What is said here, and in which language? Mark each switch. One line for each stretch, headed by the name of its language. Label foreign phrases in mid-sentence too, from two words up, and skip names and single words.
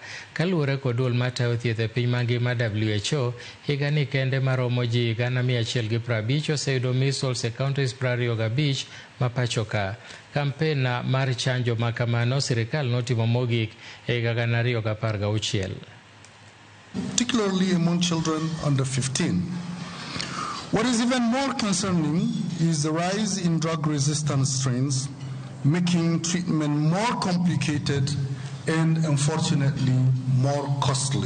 Luo (Kenya and Tanzania): Kaluwore kod duol matayo thieth e piny mangima WHO, higani kende maromo ji 150 oseyudo measles e counties 25 ma pachoka. Kampen mar chanjo makamano Sirkal notimo mogik e higa 2016.
English: Particularly among children under 15. What is even more concerning is the rise in drug-resistant strains, making treatment more complicated and, unfortunately, more costly.